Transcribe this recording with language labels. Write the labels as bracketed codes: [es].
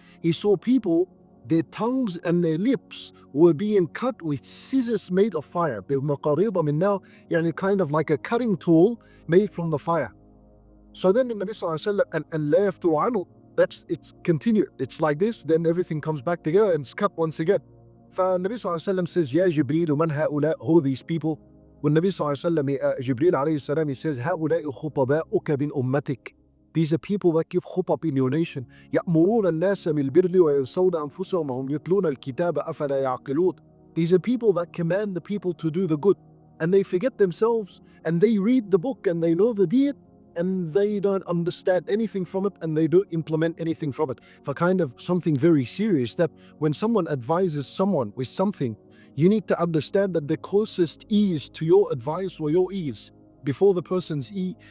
[en] He saw people, their tongues and their lips were being cut with scissors made of fire. [ar] بمقاريض من نار, [en] kind of like a cutting tool made from the fire. So then the Nabi Sallallahu Alaihi Wasallam, and [ar] لا يفتر عنه, [en] it's continued. It's like this, then everything comes back together and it's cut once again. [ar] فالنبي صلى الله عليه وسلم [en] says, [ar] يا جبريل من هؤلاء? [en] Who are these people? [ar] والنبي صلى الله عليه وسلم, Jibreel عليه السلام, [en] he says, [ar] هؤلاء خطباؤك من أمتك. [en] These are people that give khutbah in your nation. [ar] يأمرون الناس بالبر وينسون أنفسهم وهم يتلون الكتاب أفلا يعقلون. [en] These are people that command the people to do the good, and they forget themselves, and they read the book and they know the deed, and they don't understand anything from it, and they don't implement anything from it. For kind of something very serious, that when someone advises someone with something, you need to understand that the closest ears to your advice were your ears before the person's ear.